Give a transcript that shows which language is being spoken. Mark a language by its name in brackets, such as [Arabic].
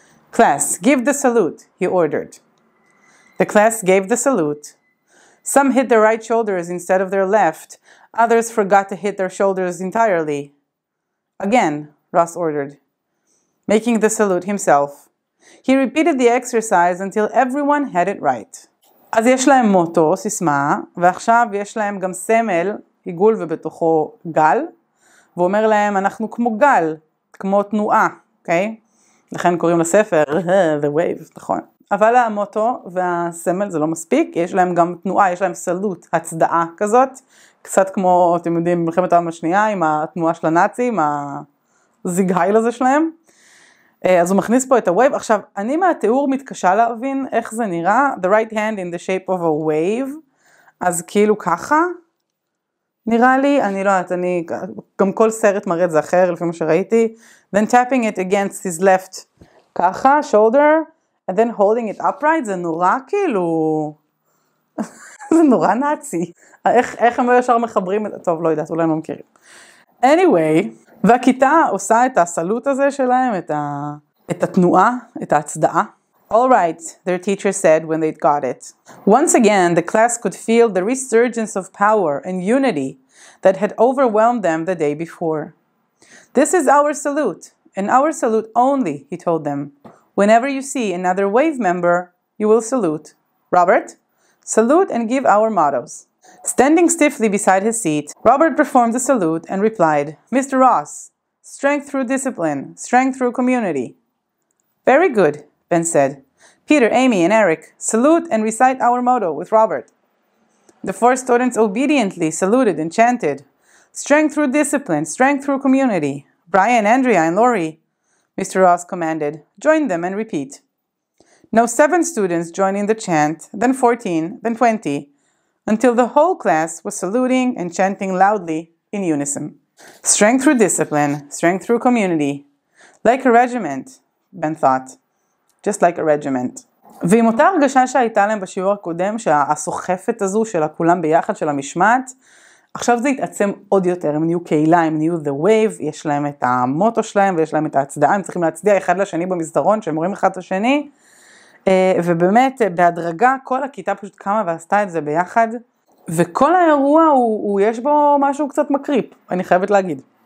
[English] Class, give the salute, he ordered. The class gave the salute. Some hit their right shoulders instead of their left. Others forgot to hit their shoulders entirely. Again, Ross ordered, making the salute himself. He repeated the exercise until everyone had it right. [Hebrew] אז יש להם מוטו, סיסמה, ועכשיו יש להם גם סמל, עיגול ובתוכו גל, ואומר להם, אנחנו כמו גל, כמו תנועה, אוקיי? לכן קוראים לספר, The Wave, נכון. אבל המוטו והסמל זה לא מספיק, יש להם גם תנועה, יש להם סלוט, הצדעה כזאת, קצת כמו, אתם יודעים, מלחמת העולם השנייה, עם התנועה של הנאצים, הזיגהייל הזה שלהם. אז הוא מכניס פה את ה-wave. עכשיו, אני מהתיאור מתקשה להבין איך זה נראה, the right hand in the shape of a wave, אז כאילו ככה, נראה לי, אני לא יודעת, גם כל סרט מראה את זה אחר, לפי מה שראיתי, then tapping it against his left, ככה, shoulder, and then holding it upright, זה נורא כאילו, זה נורא נאצי. איך הם ישר מחברים את זה? טוב, לא יודעת, אולי לא מכירים. Anyway, והכיתה עושה את הסלוט הזה שלהם, את התנועה, את ההצדעה. [English] All right, their teacher said when they got it. Once again, the class could feel the resurgence of power and unity that had overwhelmed them the day before. This is our salute, and our salute only, he told them. Whenever you see another wave member, you will salute. Robert, salute and give our mottos. Standing stiffly beside his seat, Robert performed the salute and replied, Mr. Ross, strength through discipline, strength through community. Very good, Ben said. Peter, Amy, and Eric, salute and recite our motto with Robert. The four students obediently saluted and chanted, strength through discipline, strength through community. Brian, Andrea, and Lori, Mr. Ross commanded, join them and repeat. Now 7 students joined in the chant, then 14, then 20, until the whole class was saluting and chanting loudly in unison. Strength through discipline, strength through community. Like a regiment, Ben thought. Just like a regiment. [Hebrew] ועם אותה הרגשה שהייתה להם בשיעור הקודם, שהסוחפת הזו של כולם ביחד, של המשמעת, עכשיו זה יתעצם עוד יותר, הם נהיו קהילה, הם נהיו the wave, יש להם את המוטו שלהם ויש להם את ההצדעה, הם צריכים להצדיע אחד לשני במסדרון, שהם רואים אחד את השני, ובאמת בהדרגה כל הכיתה פשוט קמה ועשתה את זה ביחד, וכל האירוע יש בו משהו קצת מקריפ, אני חייבת להגיד.